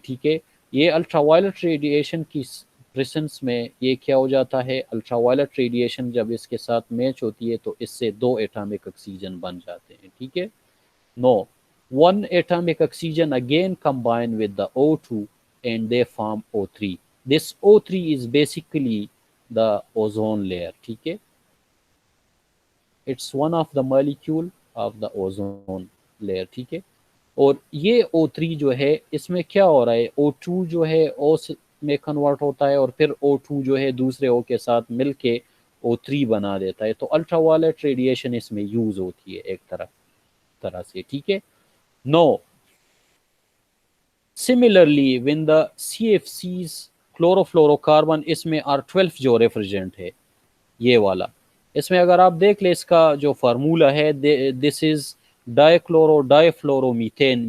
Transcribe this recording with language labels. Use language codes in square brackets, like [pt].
[ur] ٹھیک ہے، یہ الٹرا وائلٹ ریڈیشن کی پریسنس میں یہ کیا ہو جاتا ہے، الٹرا وائلٹ ریڈیشن جب اس کے ساتھ میچ ہوتی ہے تو اس سے دو ایٹامک آکسیجن بن جاتے ہیں. ٹھیک ہے، [en] Now one atomic oxygen again combine with the O2 and they form O3. This O3 is basically the ozone layer. [ur] ٹھیک ہے، [en] it's one of the molecule of the ozone layer. [ur] ٹھیک ہے، اور یہ O3 جو ہے اس میں کیا ہو رہا ہے، O2 جو ہے O میں کنورٹ ہوتا ہے اور پھر O2 جو ہے دوسرے O کے ساتھ مل کے O3 بنا دیتا ہے. تو الٹرا وائلٹ ریڈیشن اس میں یوز ہوتی ہے ایک طرح سے. ٹھیک ہے، [en] now similarly when the CFCs [ur] کلوروفلوروکاربن اس میں R12 جو ریفریجرنٹ ہے یہ والا، اس میں اگر آپ دیکھ لیں اس کا جو فارمولا ہے، [en] this is [ur] ڈائی کلورو ڈائی فلورو میتھین.